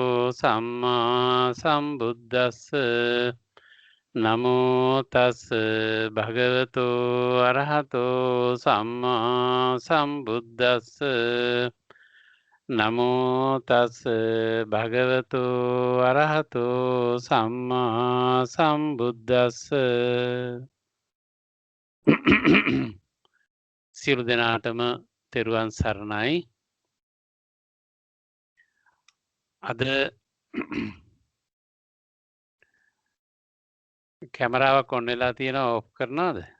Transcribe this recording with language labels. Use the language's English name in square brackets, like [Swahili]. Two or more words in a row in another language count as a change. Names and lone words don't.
[Pali] සම්මා සම්බුද්දස්ස නමෝ තස් භගවතු අරහතෝ සම්මා සම්බුද්දස්ස නමෝ තස් භගවතු අරහතෝ සම්මා සම්බුද්දස්ස [Sinhala] සියලු දෙනාටම තෙරුවන් සරණයි. අද කැමරාවක් ඔන් වෙලා තියෙනවා, ඔෆ් කරනවද?